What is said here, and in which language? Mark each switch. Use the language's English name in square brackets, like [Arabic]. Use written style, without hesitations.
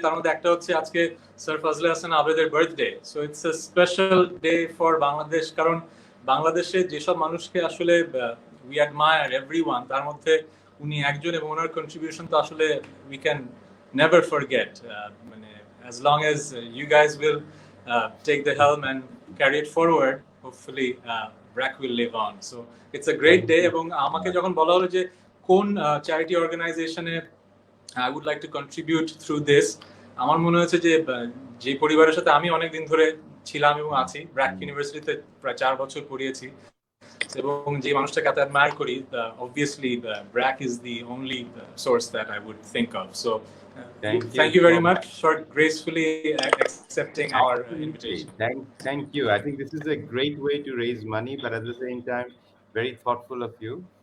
[Bangla] তার মধ্যে একটা হচ্ছে আজকে sir Fazle Hasan আবেদের birthday, so [English] It's a special day for Bangladesh. [Bangla] কারণ বাংলাদেশে যেসব মানুষকে আসলে [English] we admire everyone, [Bangla] তার মধ্যে উনি একজন, এবং ওনার কন্ট্রিবিউশন তো আসলে [English] We can never forget. মানে as long as you guys will take the helm and carry it forward, hopefully BRAC will live on. So it's a great day. [Bangla] এবং আমাকে যখন বলা হলো যে কোন চ্যারিটি অর্গানাইজেশনে [English] I would like to contribute through this, [Bangla] আমার মনে হয়েছে যে যে পরিবারের সাথে আমি অনেকদিন ধরে ছিলাম এবং আছি। ব্র্যাক ইউনিভার্সিটিতে প্রায় 4 বছর পড়িয়েছি এবং যে মানুষটাকে এত অ্যাডমায়ার করি, [English] Obviously BRAC is the only source that I would think of. সো thank you very much for gracefully accepting our invitation. Thank you. I think this is a great way to raise money, but at the same time, very thoughtful of you.